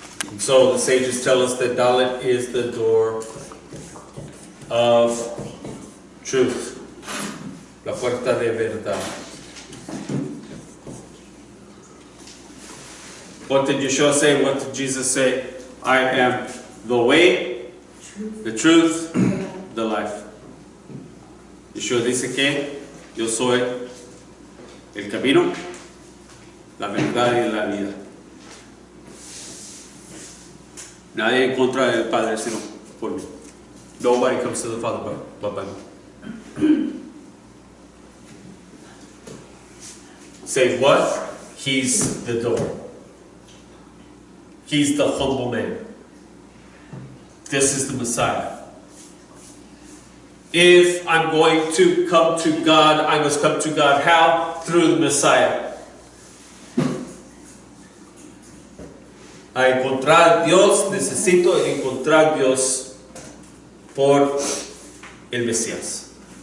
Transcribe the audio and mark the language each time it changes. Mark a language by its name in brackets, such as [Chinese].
[English] And so the sages tell us that Dalet is the door of truth, [Spanish] la puerta de verdad. [English] What did Yeshua say? What did Jesus say? I am the way, the truth, the life. [Spanish] Yeshua dice que yo soy el camino, la verdad y la vida. Nadie encuentra el Padre sino por mí. [English] Nobody comes to the Father but by me. Say what? He's the door. He's the humble man. This is the Messiah. If I'm going to come to God, I must come to God how? Through the Messiah. [Spanish] A encontrar Dios, necesito encontrar Dios por el Mesías.